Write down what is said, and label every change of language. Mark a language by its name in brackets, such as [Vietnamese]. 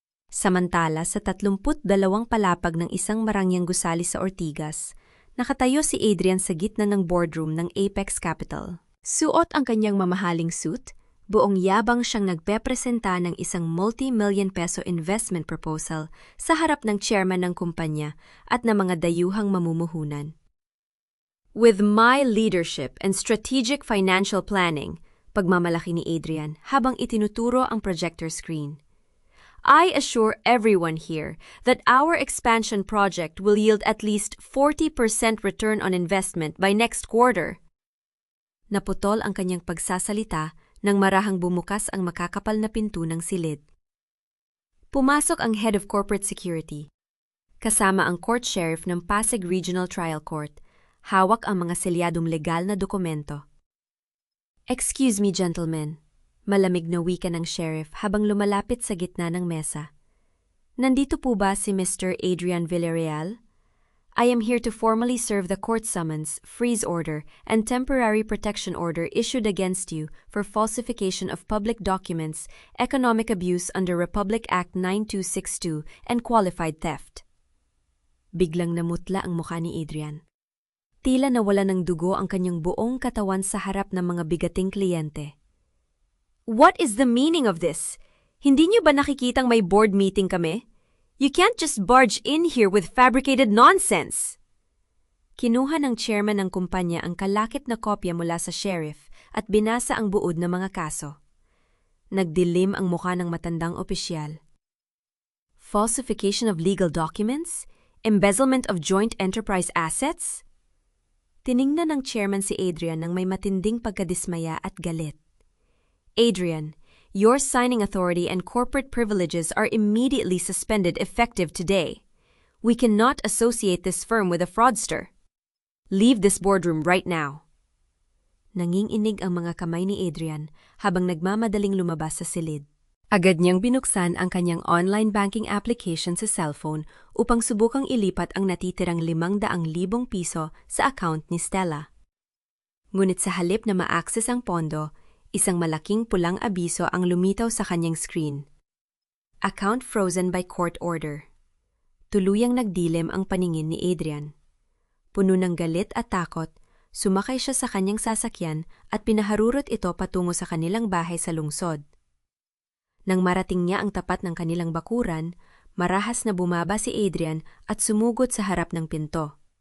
[Filipino] Samantala, sa 32 palapag ng isang marangyang gusali sa Ortigas, nakatayo si Adrian sa gitna ng boardroom ng Apex Capital. Suot ang kanyang mamahaling suit, buong yabang siyang nagpepresenta ng isang multi-million peso investment proposal sa harap ng chairman ng kumpanya at ng mga dayuhang mamumuhunan. [English] With my leadership and strategic financial planning, pagmamalaki ni Adrian habang itinuturo ang projector screen, I assure everyone here that our expansion project will yield at least 40% return on investment by next quarter. [Filipino] Naputol ang kanyang pagsasalita nang marahang bumukas ang makakapal na pinto ng silid. Pumasok ang head of corporate security, kasama ang court sheriff ng Pasig Regional Trial Court. Hawak ang mga selyadong legal na dokumento. Excuse me, gentlemen. Malamig na wika ng sheriff habang lumalapit sa gitna ng mesa. Nandito po ba si Mr. Adrian Villarreal? [English] I am here to formally serve the court summons, freeze order, and temporary protection order issued against you for falsification of public documents, economic abuse under Republic Act 9262, and qualified theft. [Filipino] Biglang namutla ang mukha ni Adrian. Tila nawala ng dugo ang kanyang buong katawan sa harap ng mga bigating kliyente. What is the meaning of this? Hindi niyo ba nakikitang may board meeting kami? [English] You can't just barge in here with fabricated nonsense! [Filipino] Kinuha ng chairman ng kumpanya ang kalakip na kopya mula sa sheriff at binasa ang buod ng mga kaso. Nagdilim ang mukha ng matandang opisyal. [English] Falsification of legal documents? Embezzlement of joint enterprise assets? [Filipino] Tiningnan ng chairman si Adrian nang may matinding pagkadismaya at galit. [English] Adrian, your signing authority and corporate privileges are immediately suspended effective today. We cannot associate this firm with a fraudster. Leave this boardroom right now. [Filipino] Nanginginig ang mga kamay ni Adrian habang nagmamadaling lumabas sa silid. Agad niyang binuksan ang kanyang online banking application sa cellphone upang subukang ilipat ang natitirang 500,000 piso sa account ni Stella. Ngunit sa halip na ma-access ang pondo, isang malaking pulang abiso ang lumitaw sa kanyang screen. [English] Account frozen by court order. [Filipino] Tuluyang nagdilim ang paningin ni Adrian. Puno ng galit at takot, sumakay siya sa kanyang sasakyan at pinaharurot ito patungo sa kanilang bahay sa lungsod. Nang marating niya ang tapat ng kanilang bakuran, marahas na bumaba si Adrian at sumugod sa harap ng pinto.